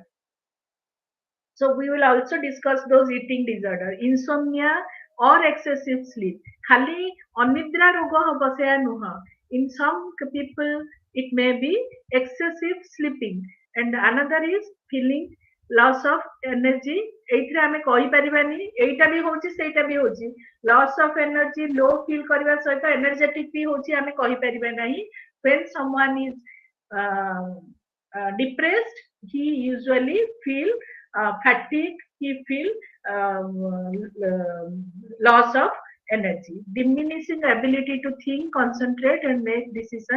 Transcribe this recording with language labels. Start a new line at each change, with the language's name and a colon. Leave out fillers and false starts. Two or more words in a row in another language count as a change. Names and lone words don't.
English: So we will also discuss those eating disorder, insomnia or excessive sleep.
Odia: ଖାଲି ଅନିଦ୍ରା ରୋଗ ହବ ସେୟା ନୁହଁ.
English: In some people, it may be excessive sleeping, and another is feeling loss of energy.
Odia: ଏଇଥିରେ ଆମେ କହିପାରିବାନି ଏଇଟା ବି ହଉଛି ସେଇଟା ବି ହଉଛି.
English: Loss of energy, low feel
Odia: କରିବା ସହିତ energetic ବି ହଉଛି ଆମେ କହିପାରିବା ନାହିଁ.
English: When someone is depressed, he usually feel fatigue, he feel loss of energy, diminishing ability to think, concentrate and make decision.